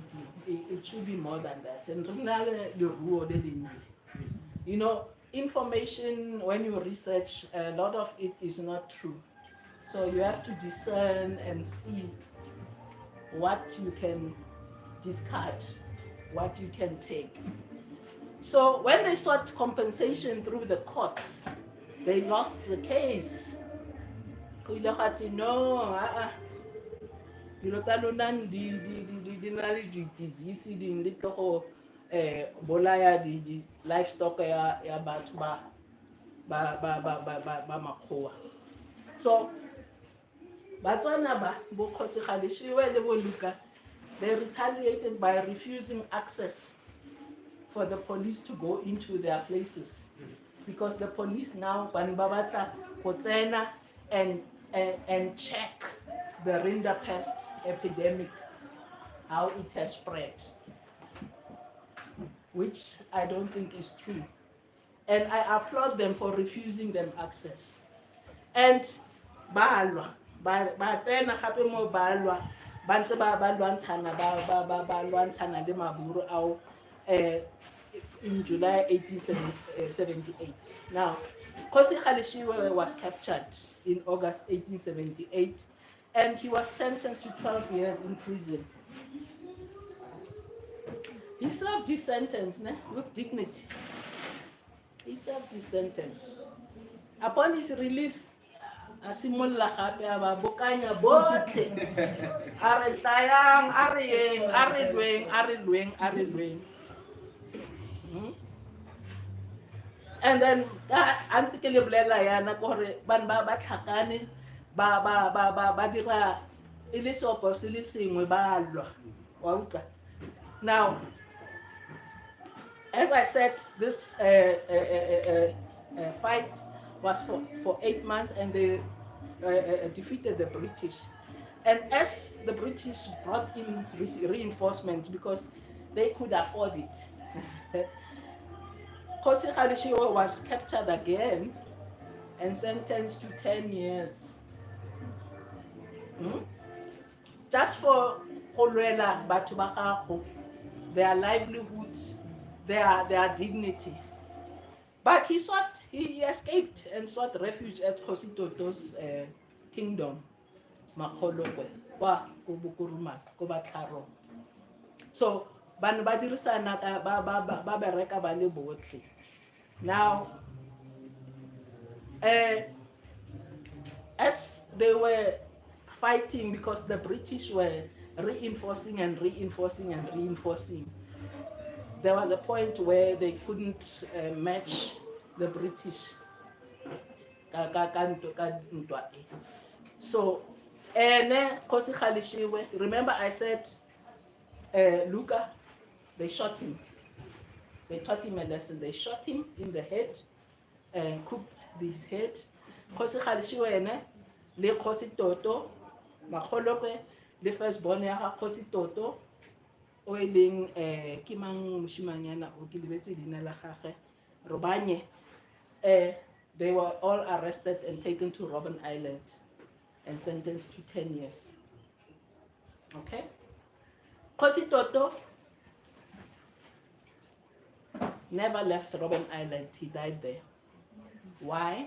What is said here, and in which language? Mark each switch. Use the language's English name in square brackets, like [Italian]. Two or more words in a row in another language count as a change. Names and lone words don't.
[English] It should be more than that. And information, when you research, a lot of it is not true. So you have to discern and see what you can discard, what you can take. So when they sought compensation through the courts, they lost the case. [Tswana] Bolaya di livestock ya batho ba makgowa. So Batswana ba bo Kgosi Kgaleshiwe le bo Luka, [English] they retaliated by refusing access for the police to go into their places, because the police now and and check the rinderpest epidemic, how it has spread, which I don't think is true. And I applaud them for refusing them access. [Tswana] And balwa, ba tsena gape mo balwa, ba ntse ba lwantshana ba lwantshana le maburu ao [English] in July 1878. Now, Kosi Kgaleshiwe was captured in August 1878, and he was sentenced to 12 years in prison. He served his sentence with dignity. He served his sentence. Upon his release, [Tswana] a simolla gape a ba bokanya botlhe a re tlayang a re yeng a re lweng. [English] And then [Tswana] antse ke le bolela yana gore ban ba tlhakane ba dira e le sopo se le sengwe ba lwa wa utlwa. [English] Now, as I said, this fight was for 8 months, and they defeated the British. And as the British brought in reinforcements because they could afford it, Kosi Kgaleshiwe was captured again and sentenced to 10 years. Just for [Tswana] Kolwela batho ba gago, [English] their livelihood, their dignity. But he escaped and sought refuge at Kgosi Toto's kingdom, Makgolokwe, kwa Bukuruma, ko Batlharo. [Tswana] So, bana ba dirisana ba bereka ba le botlhe. [English] Now, as they were fighting because the British were reinforcing, there was a point where they couldn't match the British. So, Kosi Kgaleshiwe, remember I said Luka, they shot him. They taught him a lesson. They shot him in the head and cooked his head. [Tswana] Kosi Kgaleshiwe le Kgosi Toto, Makgolokwe, le firstborn ya Kgosi Toto, o e leng ke mang moshimanyana o ke lebetse leina la gagwe Robanye. [English] They were all arrested and taken to Robben Island and sentenced to 10 years. Okay? Kgosi Toto never left Robben Island. He died there. Why?